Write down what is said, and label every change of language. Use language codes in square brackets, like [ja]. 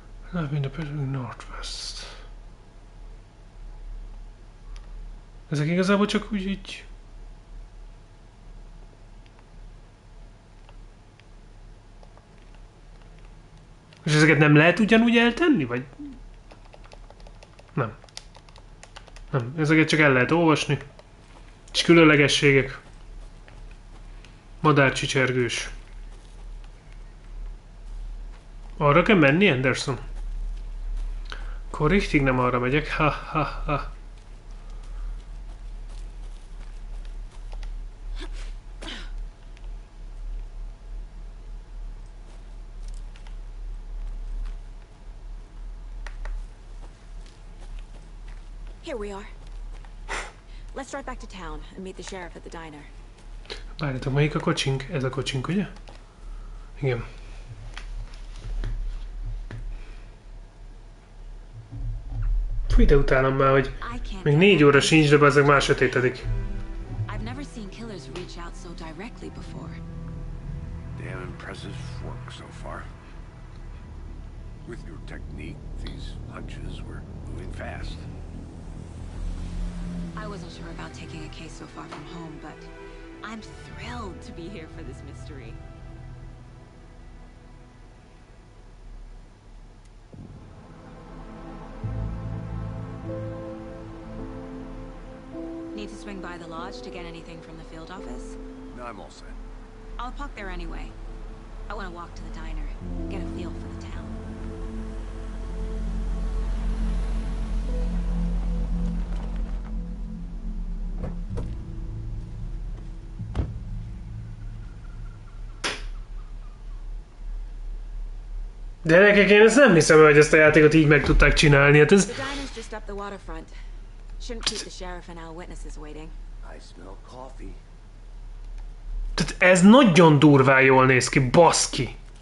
[en] Live in the Pacific Northwest. [hu] Ezek igazából csak úgy így... És ezeket nem lehet ugyanúgy eltenni, vagy? Nem. Nem, ezeket csak el lehet olvasni. És különlegességek. Madárcsicsergős. Arra kell menni, Anderson? Akkor richtig nem arra megyek. Ha. [en] Here we are. Let's drive back to town and meet the sheriff at the diner. [hu] Várjatok, melyik a kocsink? Ez a kocsink, ugye? Igen. Fúj, de utálom már, hogy még 4 óra sincs, de ezek már sötétedik. [en] I've never seen killers reach out so directly before. Damn impressive work so far. With your technique, these hunches were moving fast. I wasn't sure about taking a case so far from home, but I'm thrilled to be here for this mystery. Need to swing by the lodge to get anything from the field office? No, I'm all set. I'll park there anyway. I want to walk to the diner, get a feel for the town. [hu] Gyerekek, én ezt nem hiszem, hogy ezt a játékot így meg tudták csinálni. Hát ez... [en] The diner's just up the waterfront. Shouldn't keep the sheriff and our witnesses waiting. I smell coffee. [hu] Tehát ez nagyon durván jól néz ki, baszki.